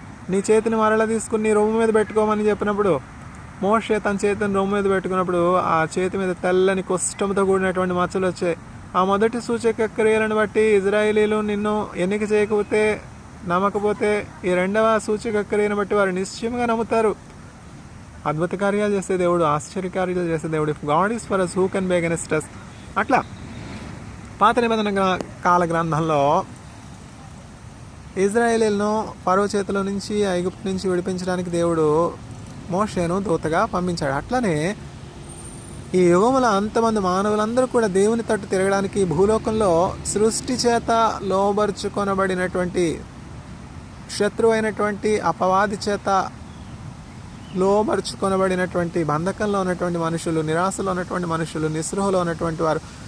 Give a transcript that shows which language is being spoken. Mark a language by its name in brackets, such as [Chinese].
[Telugu] నీ చేతిని మరలా తీసుకుని నీ రొమ్ము మీద పెట్టుకోమని చెప్పినప్పుడు మోషే తన చేతిని రొమ్ము మీద పెట్టుకున్నప్పుడు ఆ చేతి మీద తెల్లని కుష్టంతో కూడినటువంటి మచ్చలు వచ్చాయి. ఆ మొదటి సూచక క్రియలను బట్టి ఇజ్రాయేలీలు నిన్ను ఎన్నిక చేయకపోతే, నమ్మకపోతే, ఈ రెండవ సూచక క్రియను బట్టి వారు నిశ్చయంగా నమ్ముతారు. అద్భుత కార్యాలు చేసే దేవుడు, ఆశ్చర్యకార్యాలు చేసే దేవుడు. [English] If God is for us, who can be against us? [Telugu] అట్లా పాత నిబంధన కాల గ్రంథంలో ఇజ్రాయేలీలను ఫరో చేతిలో నుంచి, ఐగుప్తు నుంచి విడిపించడానికి దేవుడు మోషేను దూతగా పంపించాడు. అట్లనే ఈ యుగముల అంతమంది మానవులందరూ కూడా దేవుని తట్టు తిరగడానికి భూలోకంలో సృష్టి చేత లోబరుచుకొనబడినటువంటి, శత్రువు అయినటువంటి అపవాది చేత లోబరుచుకొనబడినటువంటి, బంధకంలో ఉన్నటువంటి మనుషులు, నిరాశలో ఉన్నటువంటి మనుషులు, నిస్పృహలో ఉన్నటువంటి వారు,